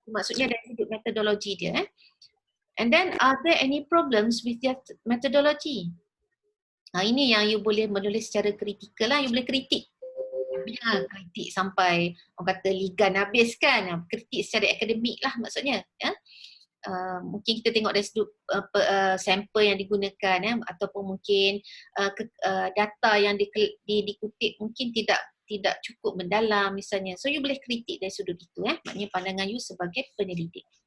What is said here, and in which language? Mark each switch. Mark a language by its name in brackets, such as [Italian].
[Malay] Maksudnya dari sudut metodologi dia. [English] And then, are there any problems with their methodology? [Malay] Ini yang you boleh menulis secara kritikal lah, you boleh kritik. Kritik sampai orang kata ligan habis kan, kritik secara akademik lah maksudnya. Mungkin kita tengok dari sudut sampel yang digunakan ataupun mungkin data yang dikutip mungkin tidak cukup mendalam misalnya. So you boleh kritik dari sudut itu maknanya pandangan you sebagai penyelidik.